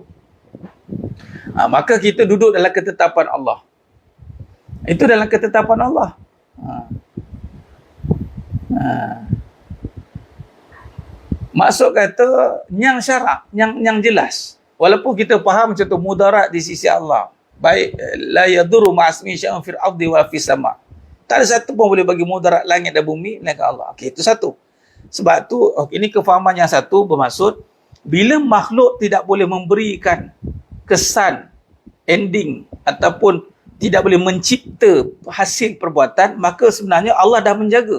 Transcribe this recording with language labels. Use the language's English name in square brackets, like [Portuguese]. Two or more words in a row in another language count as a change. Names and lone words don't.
[Malay] Maka kita duduk dalam ketetapan Allah. Itu dalam ketetapan Allah. Maksud kata yang syarak, yang jelas. Walaupun kita faham contoh mudarat di sisi Allah. [Arabic] Baik لا يضر مع اسمه شيء في الأرض وفي السماء'. [Malay] Tak ada satu pun boleh bagi mudarat langit dan bumi melainkan Allah. Okey, itu satu. Sebab tu ini kefahaman yang satu bermaksud bila makhluk tidak boleh memberikan kesan ending ataupun tidak boleh mencipta hasil perbuatan, maka sebenarnya Allah dah menjaga.